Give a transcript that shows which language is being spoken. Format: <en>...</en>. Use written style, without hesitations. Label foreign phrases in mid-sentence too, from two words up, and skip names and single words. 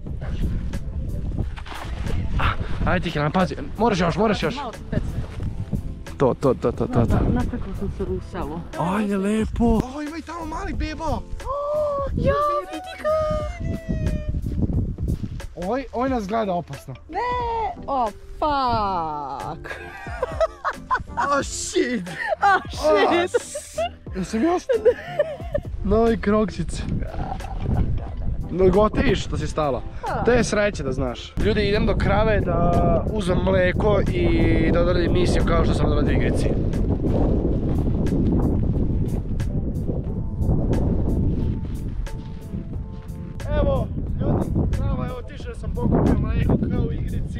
<sr>Ajde Tihana, pazi, moraš još. Malo pet. To. Napekla sam se u selo. Ajde, lepo. O, ima i tamo mali beba. Ja, vidi ga! Oj nas gleda opasno. Ne! O,</sr> <en>fuck! Oh shit! Shit!</en> <sr>Jesam još? Novi krokčić. Gotiviš što si stala. To je sreće da znaš. Ljudi, idem do krave da uzmem mleko i da odradim misiju kao što sam odradio igrici. Evo, ljudi, krava je otišao, sam pokupio mleko kao u igrici.</sr>